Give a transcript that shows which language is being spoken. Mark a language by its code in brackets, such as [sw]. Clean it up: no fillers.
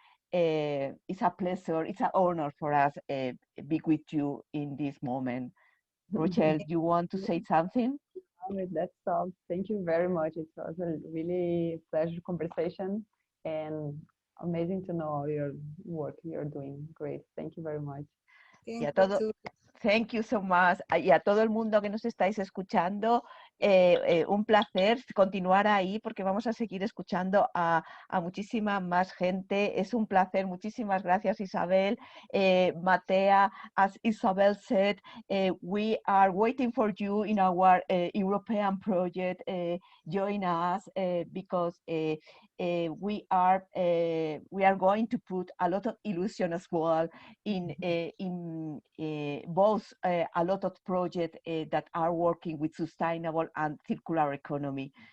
[en] It's a pleasure, it's an honor for us to be with you in this moment. Rochele, you want to say something? That's all. Thank you very much. It was a really pleasure conversation and amazing to know all your work you're doing. Great. Thank you very much. Thank you so much. [es] Y a todo el mundo que nos estáis escuchando, un placer continuar ahí porque vamos a seguir escuchando a muchísima más gente. Es un placer. Muchísimas gracias, Isabel. [en] Matea, as Isabel said, we are waiting for you in our European project. Join us because we are going to put a lot of illusion as well in both a lot of projects that are working with sustainable and circular economy.